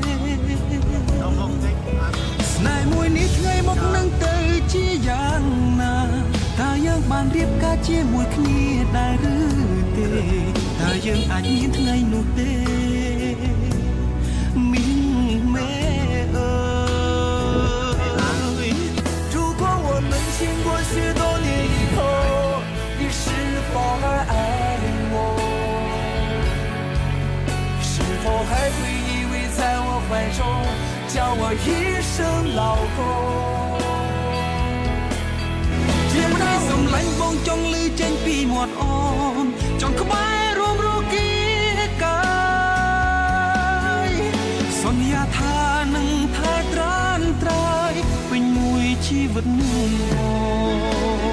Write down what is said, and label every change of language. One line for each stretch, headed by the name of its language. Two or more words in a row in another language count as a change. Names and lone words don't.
Khmer: ស្នេហ៍មួយនេះថ្ងៃមកនឹងទៅជាយ៉ាងណាថាយើងបានរៀបការជាមួយគ្នាដែរឬទេថាយើងអាចមានថ្ងៃនោះទេមីងមេអើយ
Chinese: 如果我们经过许多年以后你是否还爱我是否还会依偎在我怀中叫我一声老公
Khmer: ជាម្ដាយសំឡាញ់បងចង់ឮចេញពីមាត់អូនចង់ក្បែររួមរគីកាយសន្យាថានឹងថែត្រានត្រើយពេញមួយជីវិត